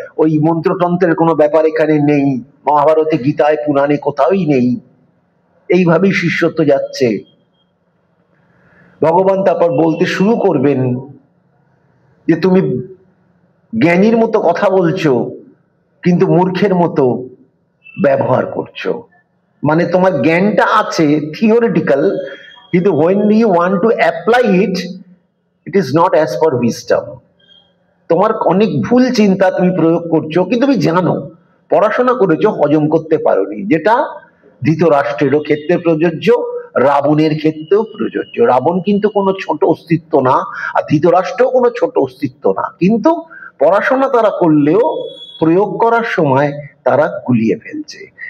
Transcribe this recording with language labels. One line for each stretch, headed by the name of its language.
Bangla: ওই মন্ত্রতন্ত্রের কোনো ব্যাপার এখানে নেই, মহাভারতে, গীতায়, পুরাণে কোথাওই নেই। এইভাবেই শিষ্যত্ব যাচ্ছে। ভগবান তারপর বলতে শুরু করবেন যে তুমি জ্ঞানীর মতো কথা বলছো কিন্তু মূর্খের মতো ব্যবহার করছো। মানে তোমার জ্ঞানটা আছে থিওরিটিক্যাল, কিন্তু
English: when you want to apply it, it is not as per wisdom.
Bangla: তোমার অনেক ভুল চিন্তা তুমি প্রয়োগ করছো, কিন্তু তুমি জানো, পড়াশোনা করেছো, হজম করতে পারোনি। যেটা ধৃতরাষ্ট্রেরও ক্ষেত্রে প্রযোজ্য, রাবণের ক্ষেত্রেও প্রযোজ্য। রাবণ কিন্তু কোনো ছোট অস্তিত্ব না, আর ধৃতরাষ্ট্রও কোনো ছোট অস্তিত্ব না, কিন্তু পড়াশোনা তারা করলেও প্রয়োগ করার সময় তারা গুলিয়ে ফেলছে।